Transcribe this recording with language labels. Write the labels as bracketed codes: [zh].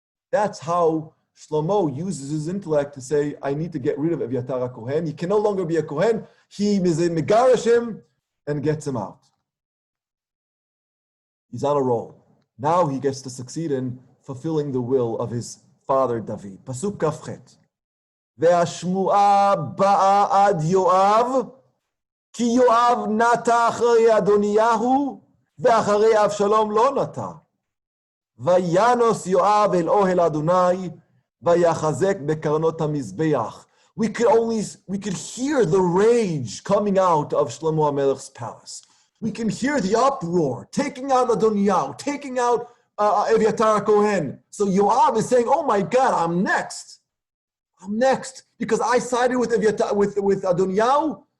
[en] That's how Shlomo uses his intellect to say, I need to get rid of Evyatar HaKohen. He can no longer be a Kohen. He megarish him and gets him out. He's on a roll. Now he gets to succeed in fulfilling the will of his father David. [he] Pasuk Kafchet. והשמועה באה עד יואב, כי יואב נטע אחרי אדוניהו, ואחרי אבשלום לא נטע. וינוס יואב אל אוהל אדוני, ויחזק בקרנות המזבח. [en] We could hear the rage coming out of Shlomo HaMelech's palace. We can hear the uproar, taking out Adoniyahu, taking out Evyatar HaKohen. So Yoav is saying, oh my God, I'm next. I'm next because I sided with Adoniyahu.